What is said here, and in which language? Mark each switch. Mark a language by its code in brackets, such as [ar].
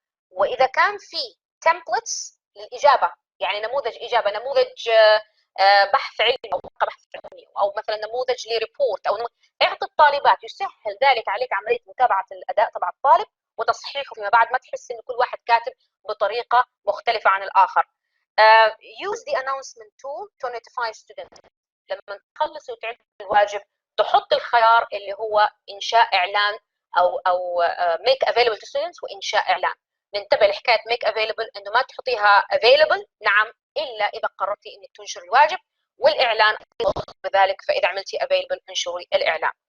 [ar] واذا كان في تمبلتس للاجابه، يعني نموذج اجابه، نموذج بحث علمي او بحث علمي، او مثلا نموذج لريبورت، او اعطي الطالبات، يسهل ذلك عليك عمليه متابعه الاداء تبع الطالب وتصحيحه فيما بعد، ما تحس ان كل واحد كاتب بطريقه مختلفه عن الاخر. [en] use the announcement tool to notify students. [ar] لما تخلصي وتعد الواجب تحط الخيار اللي هو انشاء اعلان او [en] make available to students [ar] وانشاء اعلان. ننتبه لحكايه make available، انه ما تحطيها available نعم الا اذا قررتي انك تنشر الواجب، والاعلان بذلك، فاذا عملتي available انشري الاعلان.